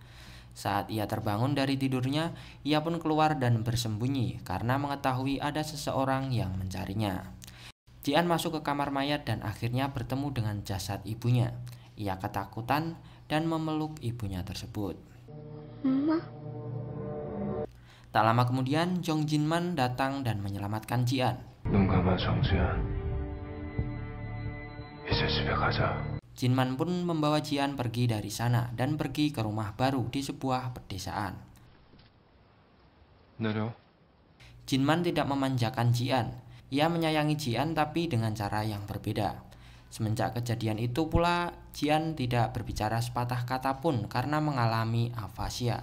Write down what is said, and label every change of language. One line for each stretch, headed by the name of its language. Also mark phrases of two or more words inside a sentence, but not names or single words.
Indonesian: Saat ia terbangun dari tidurnya, ia pun keluar dan bersembunyi karena mengetahui ada seseorang yang mencarinya. Ji-an masuk ke kamar mayat dan akhirnya bertemu dengan jasad ibunya. Ia ketakutan dan memeluk ibunya tersebut.
Korean: 엄마?
Indonesian: Tak lama kemudian, Jong Jinman datang dan menyelamatkan Ji-an.
Korean: 눈 감아 정지한. 이제 집에 가자.
Indonesian: Jinman pun membawa Ji-an pergi dari sana dan pergi ke rumah baru di sebuah pedesaan.
Korean: 내려.
Indonesian: Jinman tidak memanjakan Ji-an. Ia menyayangi Ji-an tapi dengan cara yang berbeda. Semenjak kejadian itu pula, Ji-an tidak berbicara sepatah kata pun karena mengalami afasia.